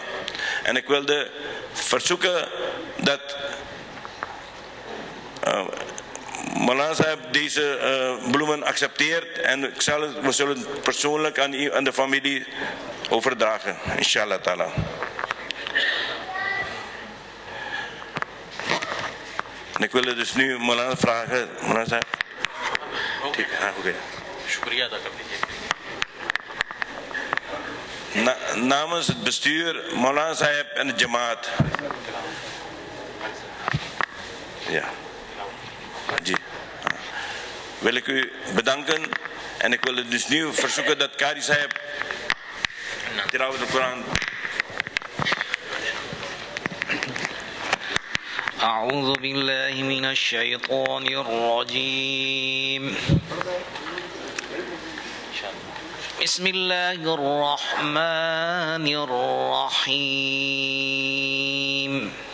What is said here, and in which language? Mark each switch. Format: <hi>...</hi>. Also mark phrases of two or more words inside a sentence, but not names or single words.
<nl>En ik wilde verzoeken dat Maulana Sahib deze bloemen accepteert en we zullen persoonlijk aan de familie overdragen,</nl> <ar>إن شاء الله تعالى.</ar> <nl>En ik wilde dus nu Maulana vragen, Maulana Sahib. Okay.</nl> <ur>شکریہ ادا کر دیجیے.</ur> <nl>Namens het bestuur, Maulana Sahib en de Jamaat. Ja. Haji. Wil ik u bedanken en ik wil dus nu verzoeken dat Qari Sahib</nl> <ar>تلاوة القرآن. أعوذ بالله من الشيطان الرجيم. بسم الله الرحمن الرحيم.</ar>